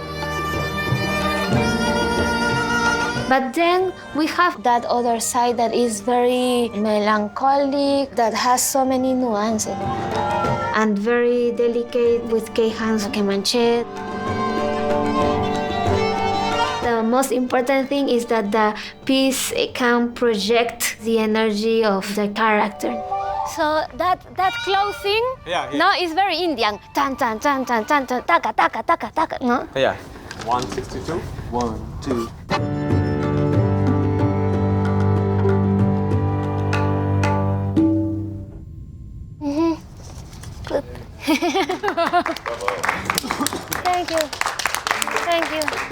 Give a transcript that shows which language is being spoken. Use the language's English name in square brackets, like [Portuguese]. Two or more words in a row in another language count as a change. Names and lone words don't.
[English] But then we have that other side that is very melancholic, that has so many nuances, and very delicate with K-hands, Kemanche. The most important thing is that the piece can project the energy of the character. So that closing, no, is very Indian. Tan tan tan tan tan tan, taka taka taka taka, no? Yeah. 162. 1, 2. Good. Thank you. Thank you.